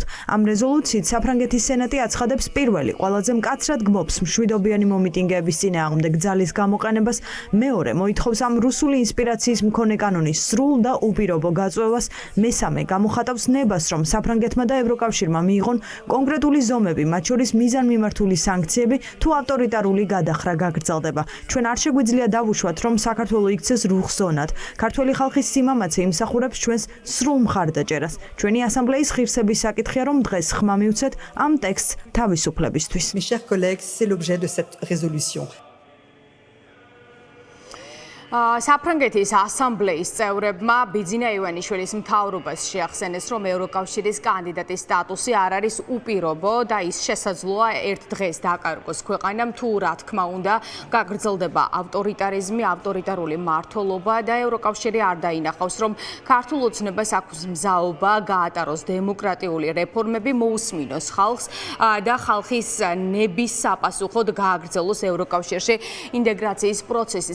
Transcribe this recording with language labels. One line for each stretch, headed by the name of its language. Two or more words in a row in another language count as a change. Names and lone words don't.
Georgian: ამ რეზოლუციით საფრანგეთის სენატი აცხადებს პირველი, ყველაზე მკაცრად გმობს მშვიდობიანი მომიტინგეების წინააღმდეგ ძალის გამოყენებას, მეორე მოითხოვს ამ რუსული ინსპირაციის მქონე კანონის სრულ და უპირობო გაწვევას, მესამე გამოხატავს ნებას, რომ საფრანგეთმა და ევროკავშირმა მიიღონ კონკრეტული ზომები, მათ შორის მიზანმიმართული სანქციები თუ ავტორიტარული გადახრა გაგრძელდება. ჩვენ არ შეგვიძლია დავუშვათ, რომ საქართველო იქცეს რუხ-ზონად. ქართველი ხალხის სიმამაცე იმსახურებს ჩვენს სრულ მხარდაჭერას. ჩვენი ასამბლეის ღირსების საკითხია, რომ დღეს ხმა მივცეთ ამ ტექსტს თავისუფლებისთვის.
French: Mes chers collègues, c'est l'objet de cette résolution.
Georgian: საფრანგეთის ასამბლეის წევრებმა ბიძინა ივანიშვილის მთავრობას შეახსენეს, რომ ევროკავშირის კანდიდატის სტატუსი არ არის უპირობო და ის შესაძლოა ერთ დღეს დაკარგოს ქვეყანამ, თუ რა თქმა უნდა გაგრძელდება ავტორიტარიზმი, ავტორიტარული მმართველობა და ევროკავშირი არ დაინახავს, რომ ქართულ ოცნებას აქვს მზაობა გაატაროს დემოკრატიული რეფორმები, მოусმინოს ხალხს და ხალხის ნების საპასუხოდ გააგრძელოს ევროკავშირში ინტეგრაციის პროცესი.